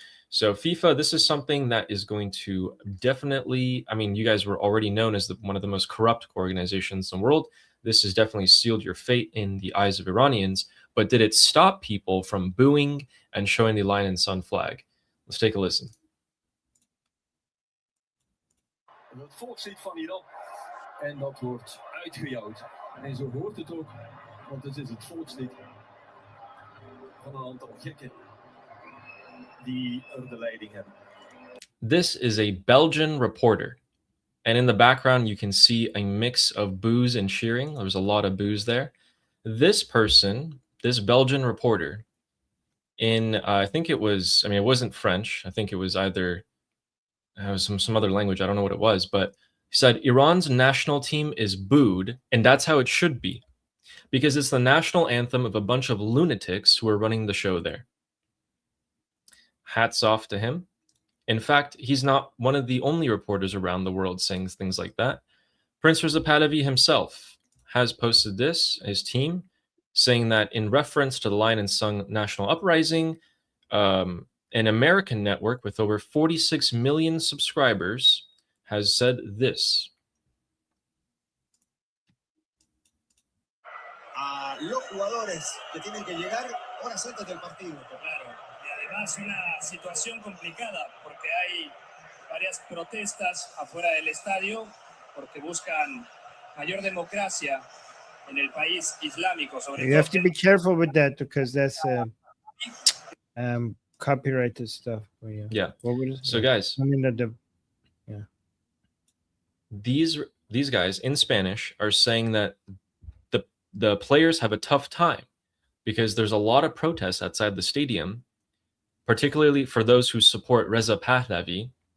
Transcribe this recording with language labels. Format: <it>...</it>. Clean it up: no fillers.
<en>So FIFA, this is something that is going to definitely, I mean, you guys were already known as one of the most corrupt organizations in the world. This has definitely sealed your fate in the eyes of Iranians. But did it stop people from booing and showing the Lion and Sun flag? Let's take a listen.</en> <nl>Het volk zit van Iran en dat wordt uitgejouwd. En zo hoort het ook, want dit is het volkslied van een aantal gekken die er de leiding hebben.</nl> <en>This is a Belgian reporter. And in the background, you can see a mix of boos and cheering. There's a lot of boos there. This person, this Belgian reporter, I think it was, I mean, it wasn't French. I think it was either some other language. I don't know what it was, but he said Iran's national team is booed, and that's how it should be, because it's the national anthem of a bunch of lunatics who are running the show there. Hats off to him. In fact, he's not one of the only reporters around the world saying things like that. Prince Reza Pahlavi himself has posted this, his team, saying that in reference to the Lion and Sung National Uprising, an American network with over 46 million subscribers has said this.</en> <es>A los jugadores que tienen que llegar horas antes del partido. Claro, y además una situación complicada porque hay varias protestas afuera del estadio porque buscan mayor democracia en el país islámico. Sobre</es> <en>You have to be careful with that because that's copyrighted stuff. Yeah. What was it? So guys, I mean, these guys in Spanish are saying that the players have a tough time because there's a lot of protests outside the stadium, particularly for those who support Reza Pahlavi.</en>